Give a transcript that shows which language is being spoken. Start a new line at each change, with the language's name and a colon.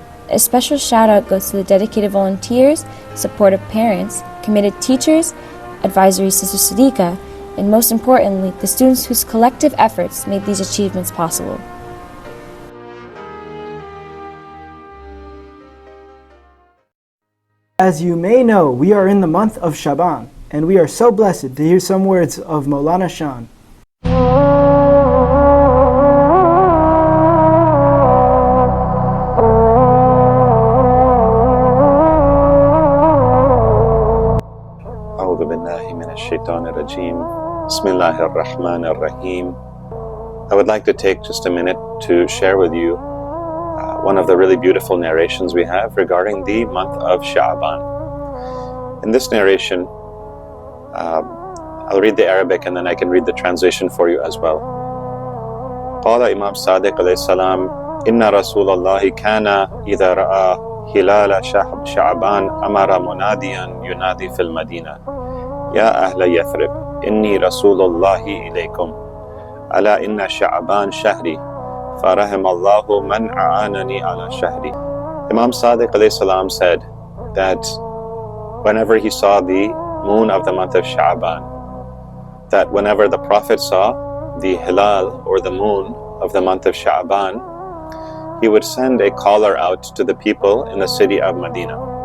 English: A special shout out goes to the dedicated volunteers, supportive parents, committed teachers, advisory Sister Sadiqa, and most importantly, the students whose collective efforts made these achievements possible. As you may know, we are in the month of Shaban, and we are so blessed to hear some words of Maulana Shan.
Arabic: أعوذ بالله من الشيطان الرجيم. بسم الله الرحمن الرحيم.
English: I would like to take just a minute to share with you one of the really beautiful narrations we have regarding the month of Sha'ban. In this narration, I'll read the Arabic and then I can read the translation for you as well.
Arabic: قال إمام صادق عليه السلام إن رسول الله كان إذا رأى هلال شعبان أمر مناديا ينادي في المدينة يا أهل يثرب إني رسول الله إليكم ألا إن شعبان شهري فرحم الله من أعانني على شهري.
English: Imam Sadiq alayhi salam said that whenever he saw the moon of the month of Sha'ban, that whenever the Prophet saw the hilal or the moon of the month of Sha'ban, he would send a caller out to the people in the city of Medina.